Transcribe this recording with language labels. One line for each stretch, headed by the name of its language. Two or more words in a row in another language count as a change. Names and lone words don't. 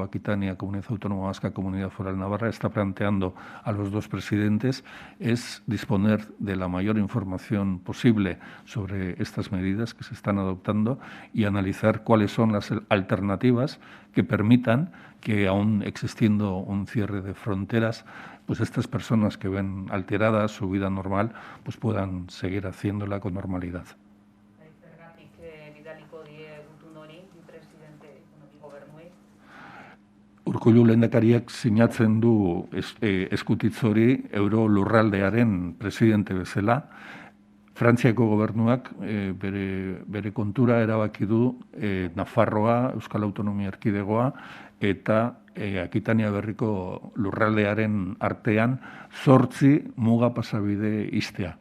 Spanish: Aquitania, Comunidad Autónoma Vasca, Comunidad Foral Navarra, está planteando a los dos presidentes es disponer de la mayor información posible sobre estas medidas que se están adoptando y analizar cuáles son las alternativas que permitan que, aún existiendo un cierre de fronteras, pues estas personas que ven alterada su vida normal pues puedan seguir haciéndola con normalidad.
Basque: Urkullu lehendakariak sinatzen du eskutitz hori euro lurraldearen presidente bezala. Frantziako gobernuak bere kontura erabaki du Nafarroa, Euskal Autonomia Erkidegoa eta Akitania berriko lurraldearen artean 8 muga pasabide ixtea.